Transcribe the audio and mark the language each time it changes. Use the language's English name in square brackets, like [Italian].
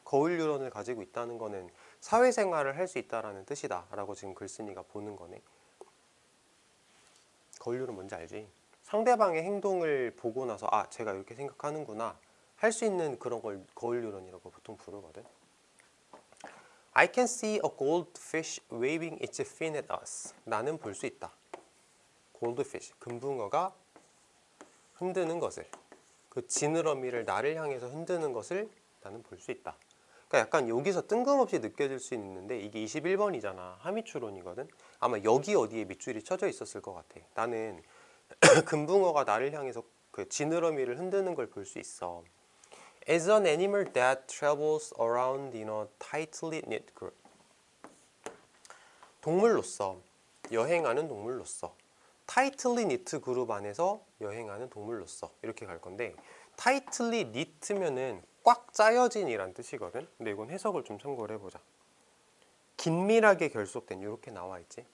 [Korean] 거울 유런을 가지고 있다는 거는 사회생활을 할 수 있다라는 뜻이다 라고 지금 글쓴이가 보는 거네. 거울 유런 뭔지 알지? 상대방의 행동을 보고 나서 아, 제가 이렇게 생각하는구나 할 수 있는 그런 걸 거울 유런이라고 보통 부르거든. [English] I can see a goldfish waving its fin at us. [Korean] 나는 볼 수 있다. goldfish, 금붕어가 흔드는 것을, 그 지느러미를 나를 향해서 흔드는 것을 나는 볼 수 있다. 그러니까 약간 여기서 뜬금없이 느껴질 수 있는데 이게 21번이잖아. 하미추론이거든. 아마 여기 어디에 밑줄이 쳐져 있었을 것 같아. 나는 금붕어가 나를 향해서 그 지느러미를 흔드는 걸 볼 수 있어. [English] As an animal that travels around in a tightly knit group. [Korean] 동물로서, 여행하는 동물로서, tightly knit 그룹 안에서 여행하는 동물로서, 이렇게 갈 건데 tightly knit면은 꽉 짜여진이란 뜻이거든. 근데 이건 해석을 좀 참고를 해보자. 긴밀하게 결속된, 이렇게 나와 있지.